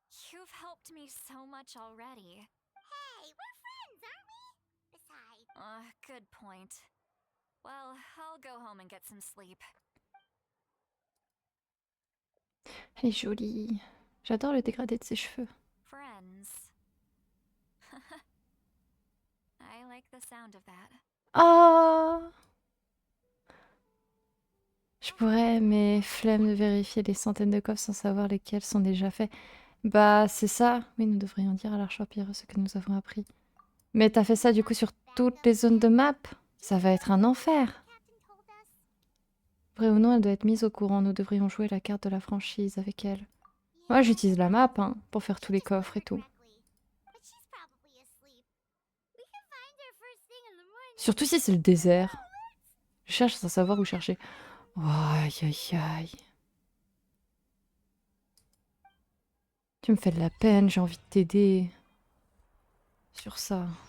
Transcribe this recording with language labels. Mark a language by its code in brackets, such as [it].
[en] You've helped me so much already. Hey, we're friends, aren't we? Besides, Good point. Well, I'll go home and get some sleep. [fr] Elle est jolie. J'adore le dégradé de ses cheveux. [en] Friends. I like the sound of that. Ah! [fr] Je pourrais, mais flemme de vérifier les centaines de coffres sans savoir lesquels sont déjà faits. Bah, c'est ça. Oui, nous devrions dire à l'archer pierreux ce que nous avons appris. Mais t'as fait ça du coup sur toutes les zones de map? Ça va être un enfer. [en] Captain told us. [fr] Vrai ou non, elle doit être mise au courant. Nous devrions jouer la carte de la franchise avec elle. Moi, j'utilise la map hein, pour faire tous les coffres et tout. [en] But she's probably asleep. We can find her first thing in the morning. [fr] Surtout si c'est le désert. Je cherche sans savoir où chercher. Oh, aïe, aïe, aïe. Tu me fais de la peine, j'ai envie de t'aider. Sur ça.